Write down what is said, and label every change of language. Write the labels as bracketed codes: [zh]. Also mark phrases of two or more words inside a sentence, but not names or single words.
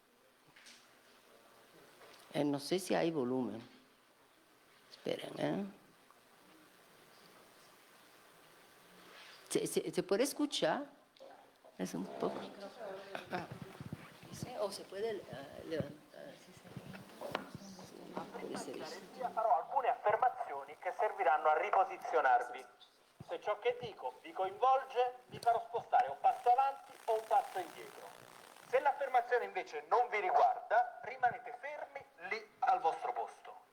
[es] No sé si hay volumen. Esperen, ¿Se puede escuchar? Es un poco... O se puede levantar. [it] Farò alcune affermazioni che serviranno a riposizionarvi. Se ciò che dico vi coinvolge, vi farò spostare un passo avanti o un passo indietro. Se l'affermazione invece non vi riguarda, rimanete fermi lì al vostro posto.